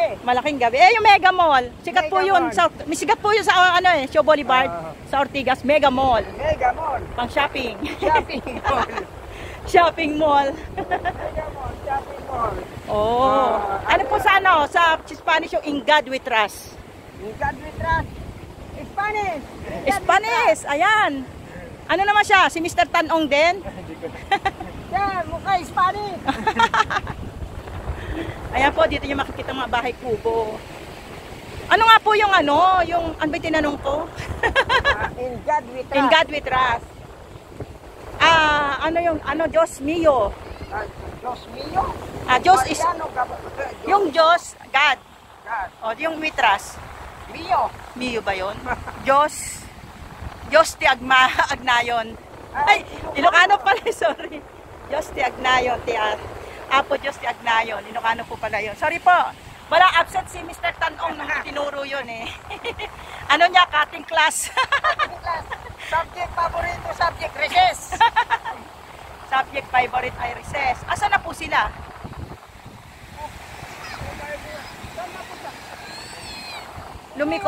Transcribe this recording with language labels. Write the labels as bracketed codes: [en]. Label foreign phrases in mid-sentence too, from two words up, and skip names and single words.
[tl] Malaking gabi. Yung Mega Mall. Sikat po Mega yun. Mall. May sikat po yun sa Show Boulevard. Sa Ortigas. Mega Mall. Mega mall. Pang shopping. [en] Shopping mall. Shopping mall. Mega mall. Shopping mall. [tl] Oh. Ano po sa sa Spanish yung [en] In God We Trust? In God we trust. Spanish. Spanish. [tl] Ayan. Ano naman siya? Si Mr. Tanong din? Yeah, mukha Spanish. Ayan po, dito nyo makikita mga bahay kubo. Ano nga po yung ano ba tinanong ko? [en] In God we trust. In God We Trust. [es] Diyos mio. Diyos mio. [tl] Diyos is, Mariano, yung Diyos, God. God. O, yung [en] we trust. [tl] Mio. Mio ba yun? [ilo] Diyos ti agnayon. [tl] Ay, Ilocano pala, sorry. [ilo] Diyos ti agnayon, Apo Diyos ti agnayon. [tl] Ilocano po pala yun. Sorry po. Wala absent si Mr. Tanong nung tinuro yun eh. Ano niya, [en] cutting class. [tl] Subject paborito, subject recess. [en] Subject favorite [tl] ay recess. Asa na po sila? Lumiko?